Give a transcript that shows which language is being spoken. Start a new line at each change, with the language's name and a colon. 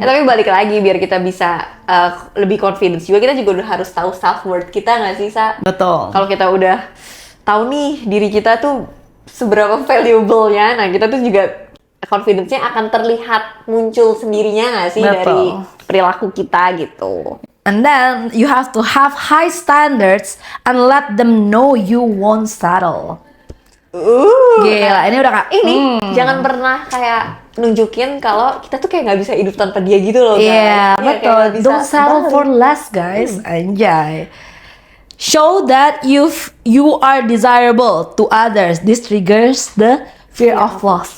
Indonesian: Tapi balik lagi biar kita bisa lebih confidence juga, kita juga udah harus tahu self worth kita nggak sih Sa? Betul. Kalau kita udah tahu nih diri kita tuh seberapa valuable-nya, nah kita tuh juga confidence-nya akan terlihat muncul sendirinya nggak sih dari perilaku kita gitu.
English: And then you have to have high standards and let them know you won't settle.
Indonesian: Gila, ini udah kak. Ini jangan pernah kayak nunjukin kalau kita tuh kayak nggak bisa hidup tanpa dia gitu loh. Iya, betul. kayak nggak bisa
English: Don't settle
Indonesian: balik.
English: for less, guys. Anjay. Show that you are desirable to others. This triggers the fear of loss.